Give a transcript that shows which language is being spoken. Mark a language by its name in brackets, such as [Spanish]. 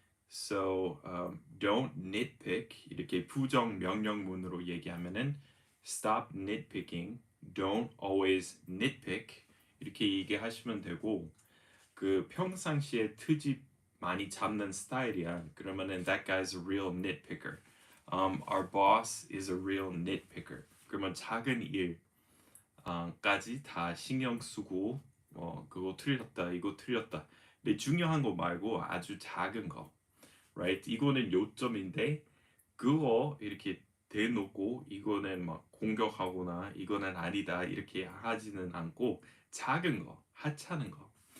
[English] So don't nitpick [Korean] 이렇게 부정 명령문으로 얘기하면은 [English] stop nitpicking, don't always nitpick [Korean] 이렇게 얘기하시면 되고 그 평상시에 트집 많이 잡는 스타일이야. [English] 그러면은 that guy's a real nitpicker. Our boss is a real nitpicker. [Korean] 그러면 작은 일까지 다 신경 쓰고 그거 틀렸다 이거 틀렸다. 근데 중요한 거 말고 아주 작은 거, right? 이거는 요점인데 그거 이렇게 대놓고 이거는 막 공격하거나 이거는 아니다 이렇게 하지는 않고 작은 거, 하찮은 거.